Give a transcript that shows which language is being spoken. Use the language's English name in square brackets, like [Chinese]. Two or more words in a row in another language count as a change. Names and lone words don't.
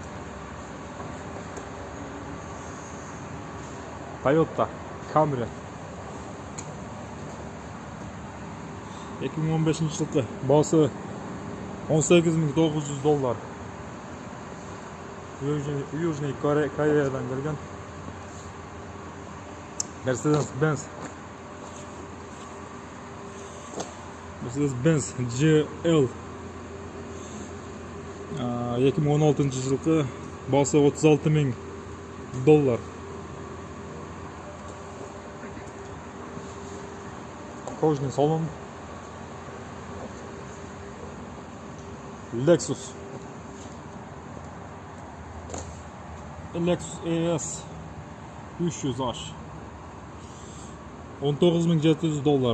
[Kazakh] Toyota Camry 2015 жылғы. Бағасы $18.900. Южный Кореядан келген. Mercedes-Benz GL 2016 жылғы. Бағасы $36.000. [Russian] Кожный салон. [Kazakh] Lexus ES 300H $19.700.